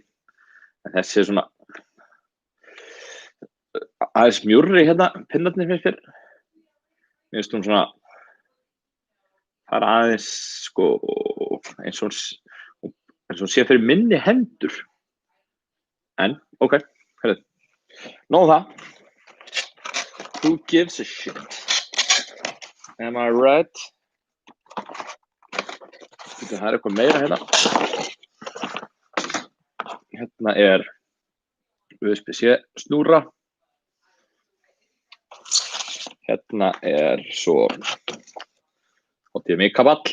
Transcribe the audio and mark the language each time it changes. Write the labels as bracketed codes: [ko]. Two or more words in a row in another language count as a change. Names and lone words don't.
[is] En þessi er svona aðeins mjúrri hérna, pinnarnir finnst mér. Mér finnst hún svona það er aðeins eins og hún sé fyrir minni hendur. En, ok, herrið. Nóg það. [en] Who gives a shit? Am I right? [is] Það er eitthvað meira hérna. Hérna er USB-C snúra. Hérna er svo HDMI kaball.